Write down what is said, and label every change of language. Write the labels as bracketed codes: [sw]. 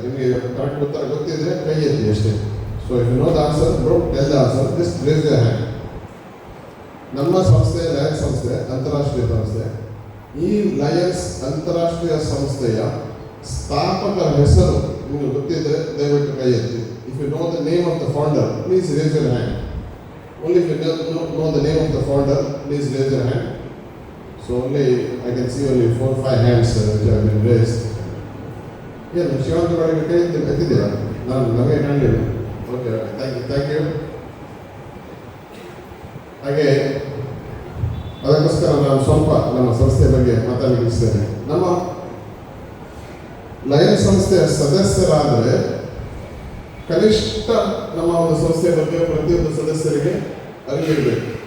[kn] ನಿಮಗೆ ಕರೆಕ್ಟ್ ಉತ್ತರ ಗೊತ್ತಿದ್ರೆ ಕೈ ಎತ್ತಿ ಅಷ್ಟೇ. [en] So if you know the answer, don't tell the answer, just raise your hand. [kn] ನಮ್ಮ ಸಂಸ್ಥೆ ಲಯನ್ಸ್ ಸಂಸ್ಥೆ, ಅಂತಾರಾಷ್ಟ್ರೀಯ ಸಂಸ್ಥೆ. ಈ ಲಯನ್ಸ್ ಅಂತಾರಾಷ್ಟ್ರೀಯ ಸಂಸ್ಥೆಯ ಸ್ಥಾಪಕ ಹೆಸರು ನಿಮಗೆ ಗೊತ್ತಿದ್ರೆ ದಯವಿಟ್ಟು ಕೈ ಎತ್ತಿ. [en] If you know the name of the founder, please raise your hand. Only if you don't know the name of the founder, please raise your hand. So only I can see only 4 or 5 hands which have been raised. [kn] Yeah, Shivananda ಕೈ ಎತ್ತಿದ್ದೀರಾ? ನಮಗೆ ಕಾಣಲಿಲ್ಲ. [en] Okay, thank you. [kn] ಹಾಗೆ ಅದಕ್ಕೋಸ್ಕರ ನಾನು ಸ್ವಲ್ಪ ನಮ್ಮ ಸಂಸ್ಥೆ ಬಗ್ಗೆ ಮಾತಾಡಲಿಕ್ಕೆ ಇಚ್ಛಿಸ್ತೇನೆ. ನಮ್ಮ ಲಯನ್ಸ್ ಸಂಸ್ಥೆಯ ಸದಸ್ಯರಾದರೆ ಕನಿಷ್ಠ ನಮ್ಮ ಒಂದು ಸಂಸ್ಥೆಯ ಬಗ್ಗೆ ಪ್ರತಿಯೊಂದು ಸದಸ್ಯರಿಗೆ ಅರಿವಿರಬೇಕು.